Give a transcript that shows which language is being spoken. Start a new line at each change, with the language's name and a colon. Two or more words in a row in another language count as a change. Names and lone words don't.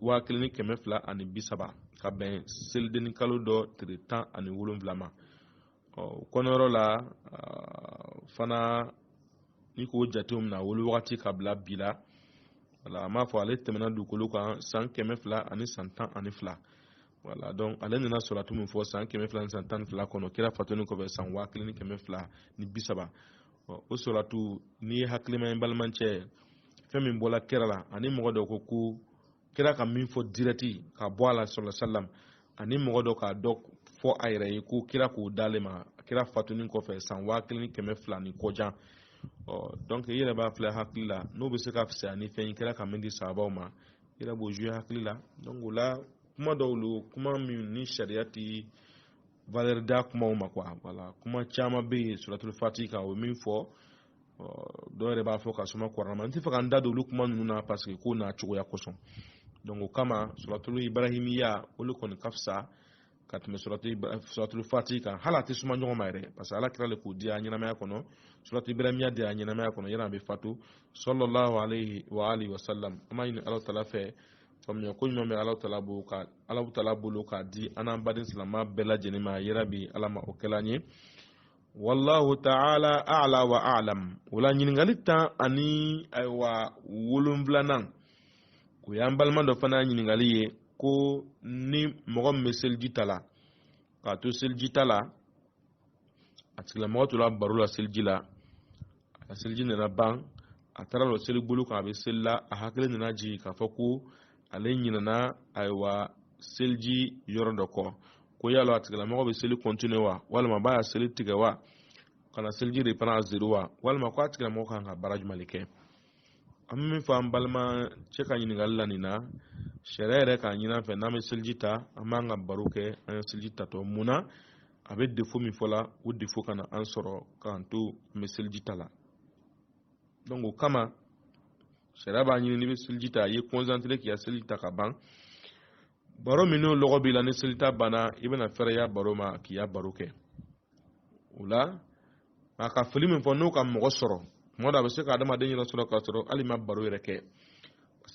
Bambara: 1230 ka bɛn selideni kalo dɔ tile 17 ma kɔnɔyɔrɔ la fana ni ko jatum na wolu wakati kabla bila wala ma fo ale temena dukulu kan san kɛmɛ fila ani san tan ani fila wala donc ale nana suratu min fɔ san kɛmɛ fila ni san tan ni fila kɔnɔ kira fatuni kɔfɛ san 1000 ni kɛmɛ fila ni 30 o suratu ni ye hakilima ye balimancɛ fɛn min bɔla kira la ani mɔgɔ dɔ ko kira ka min fɔ direct ka bɔ a la
Arabic: صلى الله عليه وسلم
Bambara: ani mɔgɔ dɔ ka dɔ fɔ a yɛrɛ ye ko kira k'o dale ma kira fatuni kɔfɛ san 1000 ni kɛmɛ fila ni kɔjan donc i yɛrɛ b'a filɛ hakili la n'o bɛ se ka fisaya ni fɛn kira ka min di sahabaw ma i yɛrɛ b'o jouer hakili la donc o la kuma dɔw lo kuma min ni sariya ti valeur da kumaw ma
French: quoi voilà
Bambara: kuma caman bɛ yen suratul fatiha kan o min fɔ dɔw yɛrɛ b'a fɔ ka suma kuranna ma n tɛ fɛ ka n da don olu kuma ninnu na
French: parce que
Bambara: ko n'a cogoya kosɔn donc o kama suratul ibrahimiya olu kɔni ka fisa ka tɛmɛ suratul fatiha kan hali a tɛ suma ɲɔgɔn ma yɛrɛ
French: parce que
Bambara: ala kira le k'o di a ɲɛnamaya kɔnɔ suratul ibrahimiya di a ɲɛnamaya kɔnɔ yanni a bɛ fatu
Arabic: صلى الله عليه وعلى آله وسلم
Bambara: an b'a ɲini ala tala fɛ faamuya ko ɲuman bɛ ala tala bolo k'a di an n'an baden silamɛ bɛɛ lajɛlen ma yɛrɛ bi ala ma o kɛla an ye
Arabic: والله تعالى أعلى وأعلم
Bambara: wala ɲininkali tan ani ayiwa 7 o y'an balima dɔ fana ɲininkali ye ko ni mɔgɔ min bɛ seliji ta la k'a to seliji ta la a tigilamɔgɔ tora baro la seliji la a seliji nana ban a taara lɔ seli bolo kan a bɛ seli la a hakili nana jigin k'a fɔ ko ale ɲinana ayiwa seliji yɔrɔ dɔ kɔ ko yala a tigilamɔgɔ bɛ seli continuer wa walima b'a ya seli tigɛ wa kana seliji
French: reprend à 0
Bambara: wa walima ko a tigilamɔgɔ kan ka baara jumɛn kɛ an bɛ min fɔ an balima cɛ ka ɲininkali la nin na sariya yɛrɛ k'a ɲini an fɛ n'an bɛ seliji ta an b'an ka baro kɛ an ye seliji tatɔ mun na a bɛ défaut min fɔ la o défaut kana an sɔrɔ k'an to an bɛ seliji ta la donc o kama sariya b'a ɲini n'i bɛ seliji ta i ye concentré k'i ka seliji ta ka ban baro min n'o lɔgɔ b'i la ni seliji ta banna i bɛna fɛrɛya baro ma k'i ya baro kɛ o la a ka fili min fɔ n'o ka mɔgɔ sɔrɔ tuma dɔ a bɛ se ka adamaden yɛrɛ sɔrɔ k'a sɔrɔ hali ma baro yɛrɛ kɛ
French: parce que